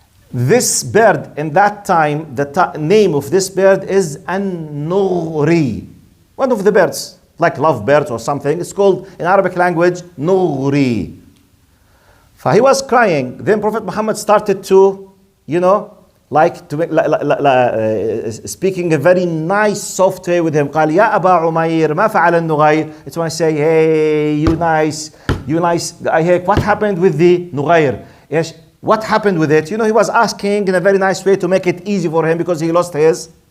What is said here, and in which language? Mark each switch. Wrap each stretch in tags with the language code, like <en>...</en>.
<en>This bird in that time, the name of this bird is an-nughri. One of the birds, like lovebirds or something. It's called in Arabic language, nughri. So he was crying. Then Prophet Muhammad started to, like to make, speaking a very nice, soft way with him.</en> <ar>قال يا أبا عمير ما فعل النغير.</ar> <en>It's when I say, hey, you nice. I hear, what happened with the nughayr? Yes, what happened with it? He was asking in a very nice way to make it easy for him because he lost his.</en>